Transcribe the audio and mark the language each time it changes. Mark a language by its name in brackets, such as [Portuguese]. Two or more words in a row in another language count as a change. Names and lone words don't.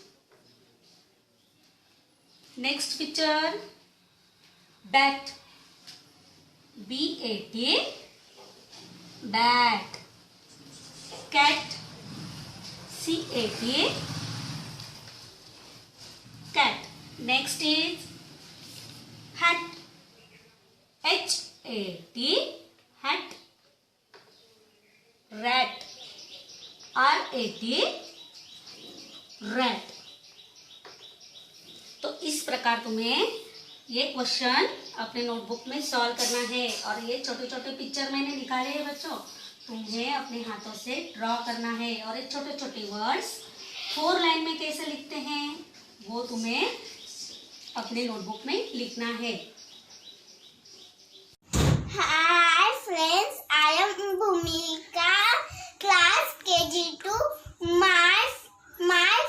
[English] next picture bat. BAT. बैट. कैट. CAT. cat. next is hat. HAT. hat. rat. RAT. rat. [Hindi] तो इस प्रकार तुम्हें ये क्वेश्चन अपने नोटबुक में सॉल्व करना है, और ये छोटे छोटे पिक्चर मैंने निकाले हैं बच्चों, तुम्हें अपने हाथों से ड्रॉ करना है, और ये छोटे छोटे वर्ड्स 4 लाइन में कैसे लिखते हैं वो तुम्हें अपने नोटबुक में लिखना है. [English] Hi friends, I am Bhumika, class KG2. My